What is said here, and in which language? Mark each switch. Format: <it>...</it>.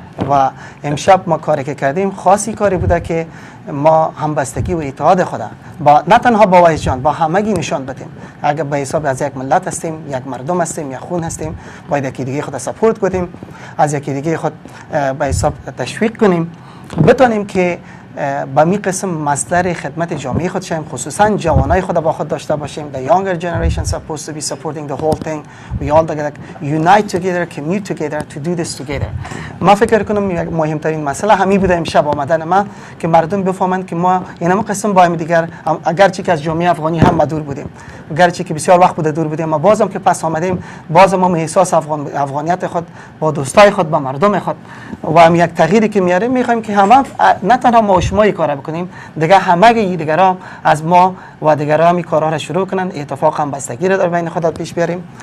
<fa>و امشب ما کاری که کردیم خاصی کاری بوده که ما همبستگی و اتحاد خود با نه تنها با وایس جان با همگی نشان بدیم. اگر به حساب از یک ملت هستیم، یک مردم هستیم، یک خون هستیم، باید یکی دیگه خود سپورت کنیم، از یکی دیگه خود به حساب تشویق کنیم، بتونیم که با می قسم مصدر خدمت جامعه خود شیم، خصوصا جوانای خود با خود داشته باشیم.</fa> <en>The younger generation supposed to be supporting the whole thing. We all together unite together, commute together to do this together.</en> <fa>ما فکر کنم مهمترین مسئله همین بوده امشب آمدن ما که مردم بفهمند که ما اینم قسم با هم دیگر اگرچه که از جامعه افغانی هم دور بودیم، اگرچه که بسیار وقت بوده دور بودیم، ما بازم که پس آمدیم بازم ما احساس افغانیت خود با دوستای خود با مردم خود و هم یک تغییری که میاره میخوایم که همه نه تنها ما شما این کارا بکنیم، دیگه همه دیگران از ما و دیگران این کارا را شروع کنن، اتفاق هم بستگی را در بین خود پیش بیاریم.</fa>